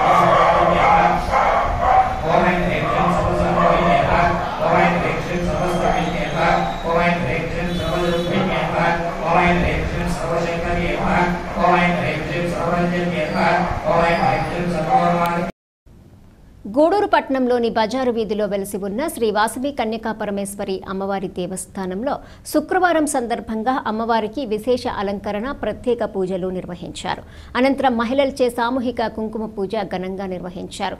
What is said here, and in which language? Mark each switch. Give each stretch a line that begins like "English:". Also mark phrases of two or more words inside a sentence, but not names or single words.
Sanskrit: ॐ ऐं ह्रीं श्रीं सर्वसंशोभिने नमः ॐ ऐं ह्रीं श्रीं सर्वस्वभिने नमः ॐ ऐं ह्रीं श्रीं सर्वरूपिणे नमः ॐ ऐं ह्रीं श्रीं सर्वशक्तये नमः ॐ ऐं ह्रीं श्रीं सर्वजन्ये नमः ॐ ऐं ह्रीं श्रीं सर्वोर्वाणि
Telugu: గూడూరు పట్టణంలోని బజారు వీధిలో వెలిసి ఉన్న శ్రీ వాసవి కన్యకా పరమేశ్వరి అమ్మవారి దేవస్థానంలో శుక్రవారం సందర్భంగా అమ్మవారికి విశేష అలంకరణ ప్రత్యేక పూజలు నిర్వహించారు. అనంతరం మహిళలచే సామూహిక కుంకుమ పూజ ఘనంగా నిర్వహించారు.